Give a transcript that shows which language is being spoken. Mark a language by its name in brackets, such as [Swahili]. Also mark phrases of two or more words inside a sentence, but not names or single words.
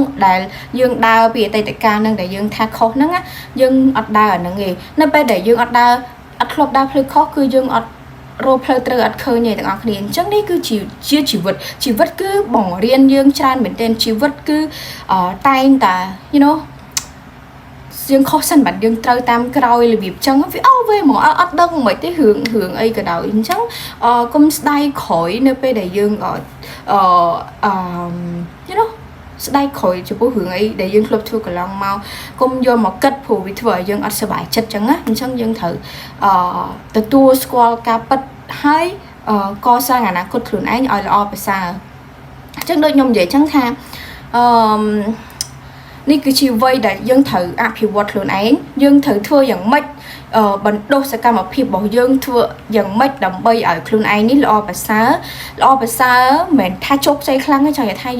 [Khmer] ដែលយើងដើរពីអតីតកាលហ្នឹងដែលយើងថាខុសហ្នឹងយើងអត់ដើរអាហ្នឹងទេនៅពេលដែលយើងអត់ធ្លាប់ដើរផ្លូវខុសគឺយើងអត់រកផ្លូវត្រូវអត់ឃើញទេទាំងអស់គ្នាអញ្ចឹងនេះគឺជាជីវិតគឺបង្រៀនយើងច្រើនមែនទែនជីវិតគឺតែងតែ [English] you know [Khmer] យើងខុសសិនបាត់យើងត្រូវតាមក្រោយរបៀបចឹងវាវេមកអត់ដឹងមិនទេរឿងអីក៏ដោយអញ្ចឹងកុំស្ដាយក្រោយនៅពេលដែលយើង [English] you know [Khmer] ស្ដាយក្រោយចំពោះរឿងអីដែលយើងធ្លាប់ធ្វើកន្លងមកកុំយកមកគិតព្រោះវាធ្វើឲ្យយើងអត់សប្បាយចិត្តចឹងណាអញ្ចឹងយើងត្រូវទទួលស្គាល់ការពិតហើយកសាងអនាគតខ្លួនឯងឲ្យល្អប្រសើរអញ្ចឹងដូចខ្ញុំនិយាយចឹងថា នេះគឺជាវ័យដែលយើងត្រូវអភិវឌ្ឍខ្លួនឯងយើងត្រូវធ្វើយ៉ាងម៉េចបណ្ដុះសកម្មភាពរបស់យើងធ្វើយ៉ាងម៉េចដើម្បីឲ្យខ្លួនឯងនេះល្អប្រសើរមិនមែនថាជោគជ័យខ្លាំងទេចង់និយាយថា